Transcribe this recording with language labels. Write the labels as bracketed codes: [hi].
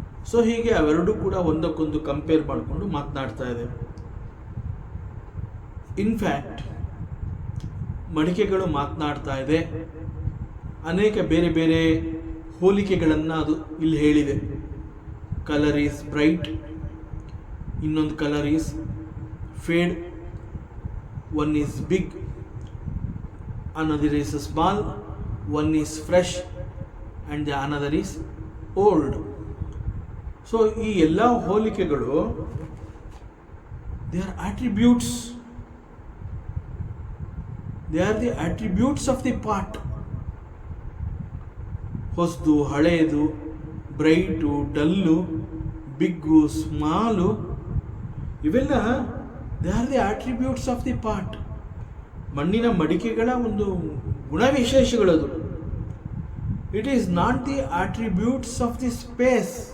[kn] So ಹೀಗೆ ಅವೆರಡೂ ಕೂಡ ಒಂದಕ್ಕೊಂದು ಕಂಪೇರ್ ಮಾಡಿಕೊಂಡು ಮಾತನಾಡ್ತಾ ಇದೆ. ಇನ್ಫ್ಯಾಕ್ಟ್ ಮಡಿಕೆಗಳು ಮಾತನಾಡ್ತಾ ಇದೆ, ಅನೇಕ ಬೇರೆ ಬೇರೆ ಹೋಲಿಕೆಗಳನ್ನು ಅದು ಇಲ್ಲಿ ಹೇಳಿದೆ. [en] Colour is bright, ಇನ್ನೊಂದು colour is fade, one is big, another is small, one is fresh and the another is old. So [kn] ಈ ಎಲ್ಲ ಹೋಲಿಕೆಗಳು [en] they are attributes, they are the attributes of the part. [kn] ಹೊಸದು ಹಳೆಯದು, [en] Bright dull, big small, ಇವೆಲ್ಲ they are the attributes of the part. [kn] ಮಣ್ಣಿನ ಮಡಿಕೆಗಳ ಒಂದು ಗುಣವಿಶೇಷಗಳದು. [en] It is not the attributes of the space.